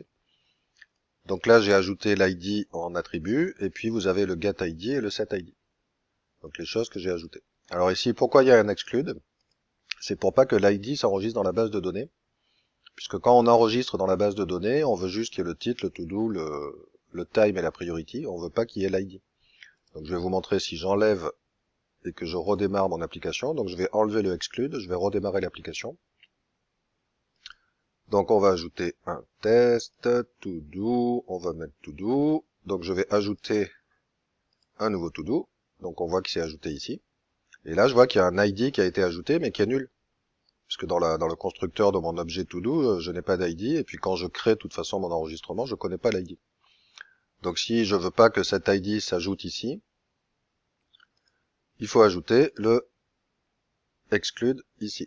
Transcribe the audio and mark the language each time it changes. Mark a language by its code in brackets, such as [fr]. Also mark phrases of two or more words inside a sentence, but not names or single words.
[fr] Donc là, j'ai ajouté l'ID en attribut, et puis vous avez le getID et le setID. Donc les choses que j'ai ajoutées. Alors ici, pourquoi il y a un exclude? C'est pour pas que l'ID s'enregistre dans la base de données. Puisque quand on enregistre dans la base de données, on veut juste qu'il y ait le titre, le to-do, le time et la priority. On veut pas qu'il y ait l'ID. Donc je vais vous montrer si j'enlève et que je redémarre mon application. Donc je vais enlever le exclude, je vais redémarrer l'application. Donc on va ajouter un test, to-do, on va mettre to-do. Donc je vais ajouter un nouveau to-do. Donc on voit qu'il s'est ajouté ici. Et là je vois qu'il y a un ID qui a été ajouté mais qui est nul. Puisque dans le constructeur de mon objet todo, je n'ai pas d'ID, et puis quand je crée de toute façon mon enregistrement, je connais pas l'ID. Donc si je veux pas que cet ID s'ajoute ici, il faut ajouter le exclude ici.